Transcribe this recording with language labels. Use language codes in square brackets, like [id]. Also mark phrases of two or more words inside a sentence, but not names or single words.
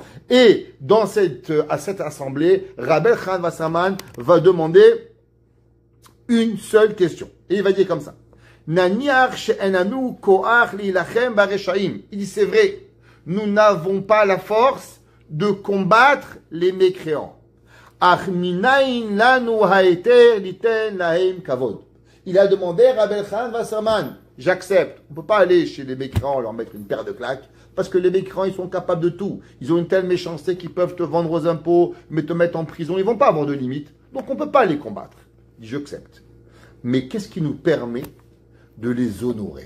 [fr] Et à cette assemblée, Rabbi Elchanan Wasserman va demander une seule question. Et il va dire comme ça. Il dit, c'est vrai, nous n'avons pas la force de combattre les mécréants. [he] אך מניין לנו היתר ליתן להם כבוד. [fr] Il a demandé à Rabbi Elchanan Wasserman, j'accepte. On ne peut pas aller chez les mécréants leur mettre une paire de claques, parce que les mécréants, ils sont capables de tout. Ils ont une telle méchanceté qu'ils peuvent te vendre aux impôts, mais te mettre en prison. Ils ne vont pas avoir de limite. Donc on ne peut pas les combattre. Il dit, j'accepte. Mais qu'est-ce qui nous permet de les honorer?